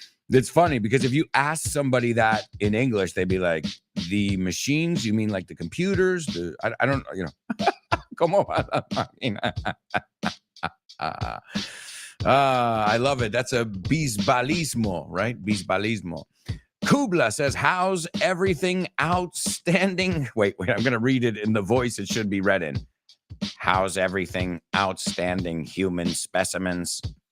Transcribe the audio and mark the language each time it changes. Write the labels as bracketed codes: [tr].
[en] It's funny because if you ask somebody that in English, they'd be like, the machines, you mean like the computers? I don't, [es] ¿Cómo va la máquina? [en] I love it. That's a bisbalismo, right? Bisbalismo. Kubla says, how's everything outstanding? Wait, I'm going to read it in the voice it should be read in. How's everything outstanding, human specimens?